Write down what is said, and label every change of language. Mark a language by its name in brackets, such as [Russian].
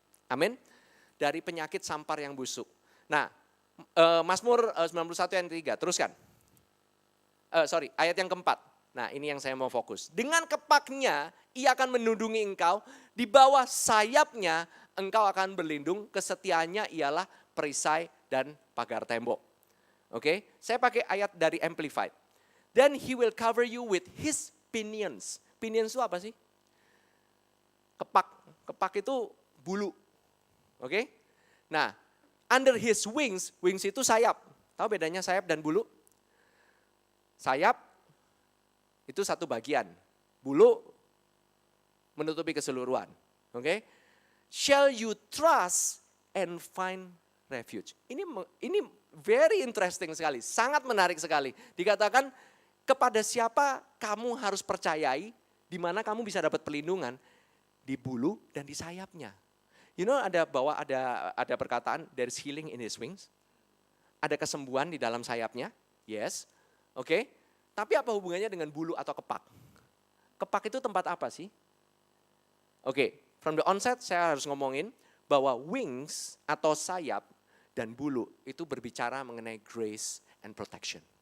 [Indonesian] Amin. Dari penyakit sampar yang busuk. Nah, Mazmur 91 ayat 3, teruskan. Ayat yang keempat. Nah, ini yang saya mau fokus. Dengan kepaknya, ia akan menundungi engkau. Di bawah sayapnya, engkau akan berlindung. Kesetiaannya ialah perisai dan pagar tembok. Oke, saya pakai ayat dari Amplified. [English] Then he will cover you with his pinions. [Indonesian] Pinions itu apa sih? Kepak itu bulu. Oke? Nah, [English] under his wings [Indonesian] itu sayap. Tahu bedanya sayap dan bulu? Sayap itu satu bagian. Bulu menutupi keseluruhan. Oke? [English] Shall you trust and find refuge. [Indonesian] Ini [English] very interesting [Indonesian] sekali, sangat menarik sekali. Dikatakan kepada siapa kamu harus percayai, di mana kamu bisa dapat perlindungan. Di bulu dan di sayapnya. [English] You know [Indonesian] ada perkataan [English] there's healing in his wings. [Indonesian] Ada kesembuhan di dalam sayapnya. Yes. Oke. Tapi apa hubungannya dengan bulu atau kepak? Kepak itu tempat apa sih? Oke, [English] from the onset [Indonesian] saya harus ngomongin bahwa wings atau sayap dan bulu itu berbicara mengenai [English] grace and protection.